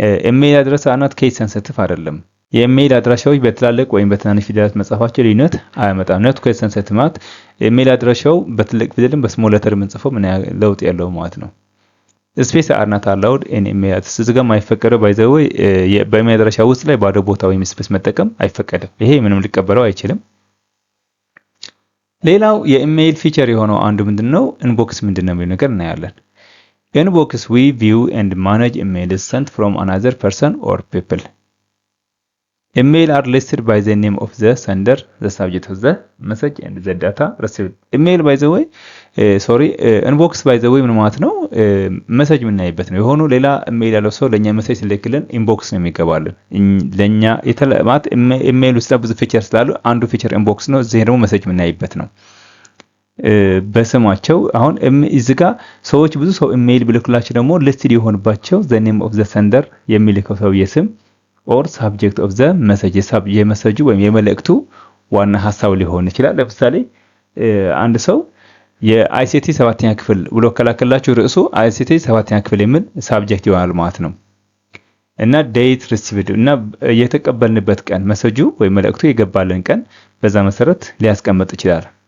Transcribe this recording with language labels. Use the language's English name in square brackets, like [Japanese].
[Amharic] ኢሜል አድረስ አናት ኬስ ሴንሲቲቭ አይደለም። የኢሜል አድራሻዎች በትላልቅ ወይም በትናንሽ ፊደላት መጻፋቸው ልዩነት አያመጣም። ነት ኬስ ሴንሲቲቭ ማለት ኢሜል አድራሻው በትልቅ ፊደልም በስሞል ሌተር የምንጽፈው ምን ለውጥ ያለው ማለት ነው። [English] ስፔስ አር ናት አላውድ ኢን ኢሜል አድረስ [Amharic] እዚህ ጋር የማይፈቀደው [English] ባይ ዘ ወይ [Amharic] በኢሜል አድራሻ ውስጥ ላይ ባዶ ቦታ ወይም ስፔስ መጠቀም አይፈቀድም። ይሄ ምንም ሊቀበለው አይችልም። ሌላው የኢሜል ፊቸር የሆነው አንዱ ምንድነው ኢንቦክስ ምንድነው የሚለው ነገር እናያለን። ኢንቦክስ [English] we view and manage emails sent from another person or people. Email are listed by the name of the sender, the subject of the message and the data received. Email by the way inbox by the way [Amharic] ምን ማለት ነው? ሜሴጅ የምናይበት ነው። የሆኑ ሌላ ኢሜል ያለው ሰው ለኛ ሜሴጅ ሲልክልን ኢንቦክስ ነው የሚገባልን። ለኛ ማለት ኢሜል ውስጥ ብዙ ፊቸር ስላሉ አንዱ ፊቸር ኢንቦክስ ነው። እዚህ ደግሞ ሜሴጅ የምናይበት ነው። በስማቸው አሁን እዚህ ጋር ሰዎች ብዙ ሰው ኢሜል ብልክላቸው ደግሞ ሊስትድ የሆንባቸው [English] the name of the sender [Amharic] የሚልከው ሰው የስም [English] or subject of the message [Amharic] የመሰጁ ወይም የመልእክቱ ዋና ሐሳብ ሊሆን ይችላል። ለምሳሌ አንድ ሰው የአይሲቲ 7ኛ ክፍል ብሎ ከላከላችሁ ርዕሱ አይሲቲ 7ኛ ክፍል የሚል ሳብጀክት ይሆናል ማለት ነው። እና [English] ዴት ሪሲቭድ [Amharic] እና የተቀበልንበት ቀን መሰጁ ወይ መልእክቱ የገባልን ቀን በዛ መሰረት ሊያስቀምጥ ይችላል።